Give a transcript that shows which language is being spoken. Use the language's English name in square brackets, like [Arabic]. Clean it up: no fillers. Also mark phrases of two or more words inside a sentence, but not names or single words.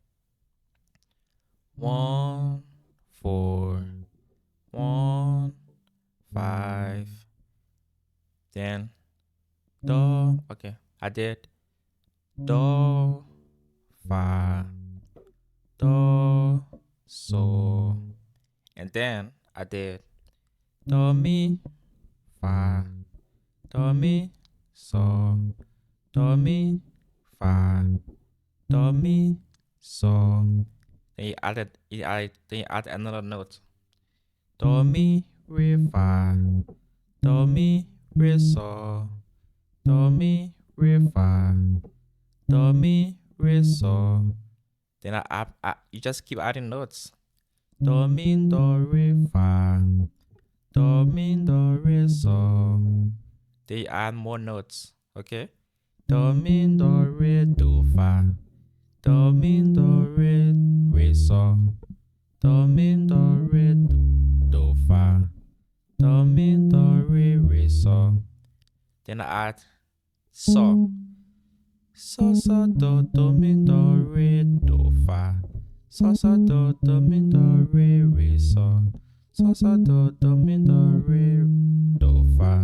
[English] 1, 4, 1, 5. Then do, okay, I did do, fa, do, so, and then I did do, mi, fa, do, mi, so, do, mi, fa, do, mi, so. Then you add another note. Do, mi, re, fa, do, mi, re, so, do, mi, re, fa, do, mi, re, so. Then you just keep adding notes. Do, mi, do, re, fa, do, mi, do, re, so. Then you add more notes, okay? Do, mi, do, re, do, fa, do, mi, do, re, re, so, do, mi, do, re, do, fa, do, mi, do, re, re, so. Then I add so. So, so, do, mi, do, re, do, fa. So, so, do, mi, do, re, re, so. So, so, do, mi, do, re, do, fa.